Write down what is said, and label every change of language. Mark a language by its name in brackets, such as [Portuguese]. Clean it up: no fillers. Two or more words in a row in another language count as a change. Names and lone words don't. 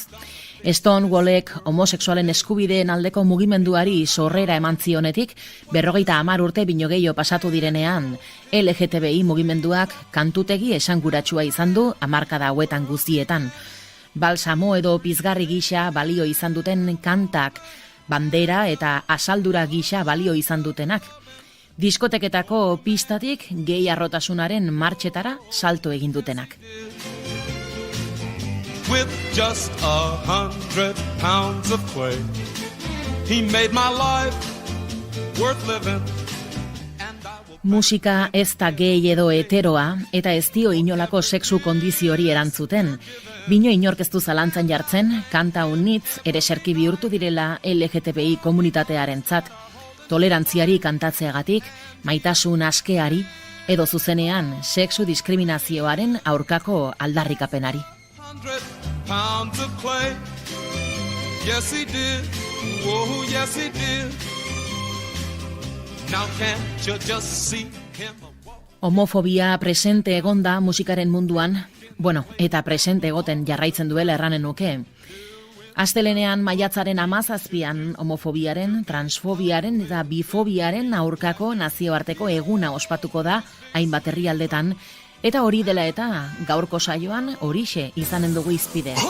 [Basque] Stonewallek homosexualen eskubideen aldeko mugimenduari sorrera eman zionetik, 50 urte bino gehiago pasatu direnean, LGTBI mugimenduak kantutegi esanguratsua izan du hamarkada hauetan guztietan. Balsamo edo pizgarri gisa balio izan duten kantak, bandera eta asaldura gisa balio izan dutenak. Diskoteketako pistatik gehi arrotasunaren martxetara salto egin dutenak. [English] With just 100 pounds of clay, he made my life worth living. [Basque] Musika ez da gehi edo heteroa eta ez dio inolako sexu kondiziori erantzuten. Bino inork ez du zalantzan jartzen, kanta unitz ere serki bihurtu direla LGTBI komunitatearentzat. Tolerantziari kantatzeagatik, maitasun askeari edo zuzenean sexu diskriminazioaren aurkako aldarrikapenari. [English] 100 pounds of clay. Yes he did. Oh yes he did. Now can't you just see him? [Basque] Homofobia presente egonda musikaren munduan, eta presente egoten jarraitzen duela erranen nuke. Astelenean maiatzaren 17an homofobiaren, transfobiaren eta bifobiaren aurkako nazioarteko eguna ospatuko da hainbat herrialdetan, eta hori dela eta gaurko saioan horixe izanen dugu izpidea.